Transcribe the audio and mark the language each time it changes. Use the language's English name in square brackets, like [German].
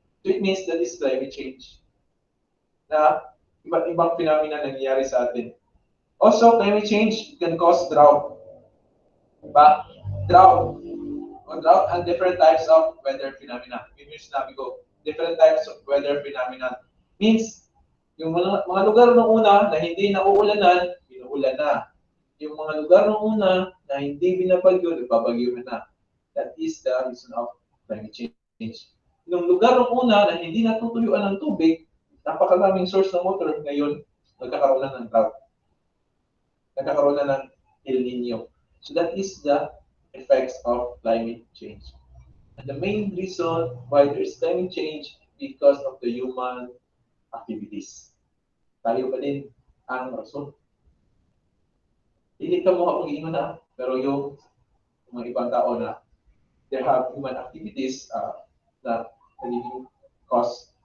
[English] So it means that is climate change. [Filipino] Na iba't ibang phenomena nangyayari sa atin. [English] Also, climate change can cause drought. [Filipino] Diba? [English] Drought and different types of weather phenomena. [Filipino] Yung sinabi ko, [English] different types of weather phenomena. [Filipino] Means, yung mga lugar ng una na hindi nauulanan, inuulan na. Yung mga lugar ng una na hindi binabagyo, nagpabagyo na. [English] That is the reason of climate change. [Filipino] Yung lugar ng una na hindi natutuyuan ng tubig, napakaraming source ng water, ngayon, nagkakaroon na ng drought. Nagkakaroon na ng El Nino. [English] So that is the effects of climate change. And the main reason why there is climate change because of the human activities. [Filipino] Tayo pa din ang rason. Hindi ka mo kapag na, pero yung mga ibang tao na [English] they have human activities [Filipino] na nagiging cause